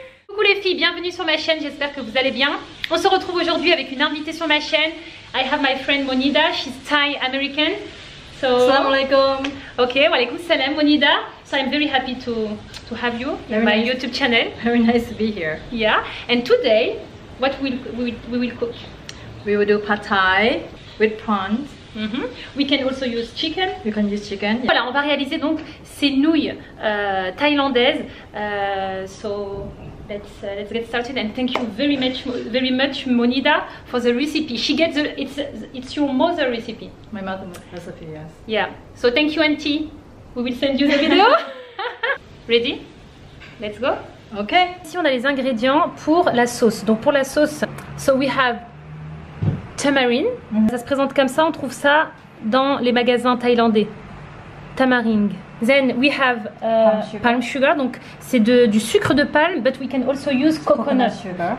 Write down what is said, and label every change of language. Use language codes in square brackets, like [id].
[fr] Coucou les filles, bienvenue sur ma chaîne, j'espère que vous allez bien. On se retrouve aujourd'hui avec une invitée sur ma chaîne. [en] I have my friend Monida, she's Thai American. So, [ar] Assalamu alaikum. Okay, wa alaikum salam Monida. [en] So I'm very happy to have you in my YouTube channel. Very nice to be here. Yeah, and today, what we will cook? We will do pad thai with prawns. We can also use chicken. You can use chicken. [fr] Voilà, on va réaliser donc ces nouilles thaïlandaises. [en] So let's get started, and thank you very much Monida for the recipe. She gets it's your mother recipe. My mother's recipe, yes. Yeah. So thank you, auntie. We will send you the video. Ready? Let's go. Okay. [fr] Ici on a les ingrédients pour la sauce. Donc pour la sauce, [en] so we have tamarind. [fr] Ça se présente comme ça, on trouve ça dans les magasins thaïlandais. Tamarind. [en] Then we have palm sugar, [fr] donc c'est du sucre de palme, [en] but we can also use coconut sugar.